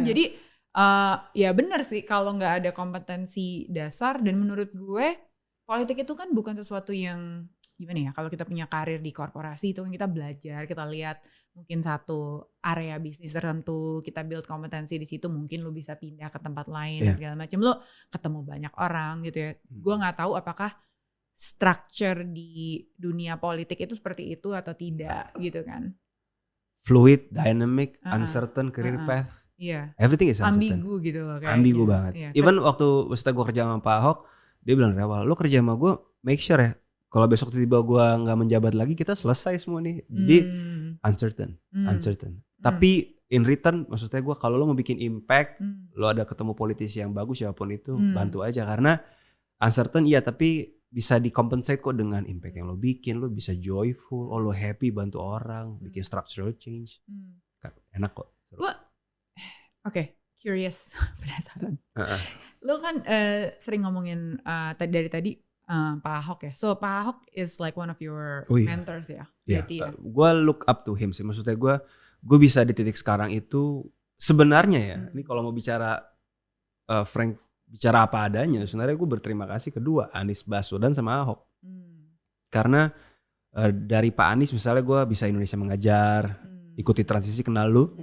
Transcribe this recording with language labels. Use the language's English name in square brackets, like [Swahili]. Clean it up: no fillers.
[Indonesian] Jadi ya bener sih kalau nggak ada kompetensi dasar, dan menurut gue politik itu kan bukan sesuatu yang gimana ya, kalau kita punya karir di korporasi itu kan kita belajar, kita lihat mungkin satu area bisnis tertentu, kita build kompetensi di situ, mungkin lu bisa pindah ke tempat lain dan segala macam, lu ketemu banyak orang gitu ya. Gue nggak tahu apakah structure di dunia politik itu seperti itu atau tidak gitu kan. [English] Fluid, dynamic, uncertain career path. [Indonesian] Iya. [English] Everything is uncertain. [Indonesian] Ambigu gitu loh kayaknya. Ambigu banget. Iya. Even waktu gue kerja sama Pak Ahok, dia bilang dari awal, lo kerja sama gue [English] make sure [Indonesian] ya, kalau besok tiba-tiba gue gak menjabat lagi, kita selesai semua nih. Jadi uncertain. Tapi [English] in return, [Indonesian] maksudnya gue kalau lo mau bikin impact, lo ada ketemu politisi yang bagus siapapun itu, bantu aja. Karena uncertain iya, tapi bisa dikompensate kok dengan impact yang lo bikin. Lo bisa joyful, lo happy bantu orang, bikin [English] structural change. [Indonesian] Enak kok. Gue curious, penasaran. Lo kan sering ngomongin dari tadi Pak Ahok ya. [English] So Pak Ahok is like one of your mentors [Indonesian] ya. Iya. Gue [English] look up to him [Indonesian] sih. Maksudnya gue bisa di titik sekarang itu sebenarnya ya. Ini kalau mau bicara frank, bicara apa adanya. Sebenarnya gue berterima kasih kedua, Anies Baswedan sama Ahok. Karena dari Pak Anies misalnya gue bisa Indonesia Mengajar, ikuti transisi, kenal lu.